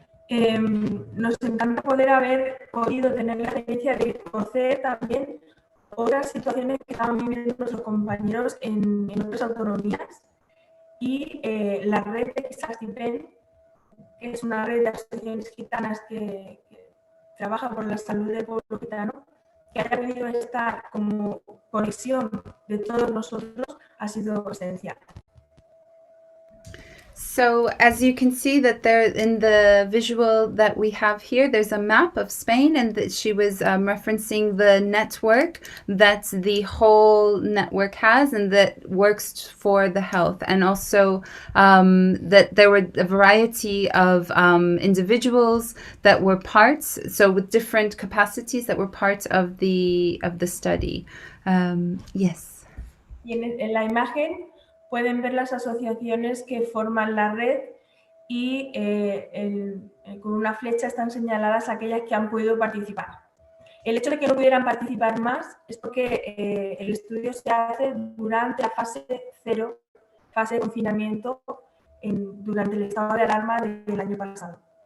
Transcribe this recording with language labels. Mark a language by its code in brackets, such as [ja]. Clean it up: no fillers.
[es] Nos encanta poder haber podido tener la experiencia de conocer también otras situaciones que estaban viviendo nuestros compañeros en otras autonomías, y la red de Xastipen, que es una red de asociaciones gitanas que trabaja por la salud del pueblo gitano, que haya podido estar como conexión de todos nosotros, ha sido esencial. [en] So as you can see that there in the visual that we have here, there's a map of Spain, and that she was referencing the network that the whole network has and that works for the health, and also that there were a variety of individuals that were parts, so with different capacities that were part of the study. Yes. [es] Y en la imagen pueden ver las asociaciones que forman la red, y con una flecha están señaladas aquellas que han podido participar. El hecho de que no pudieran participar más es porque el estudio se hace durante la fase 0, fase de confinamiento, durante el estado de alarma del año pasado.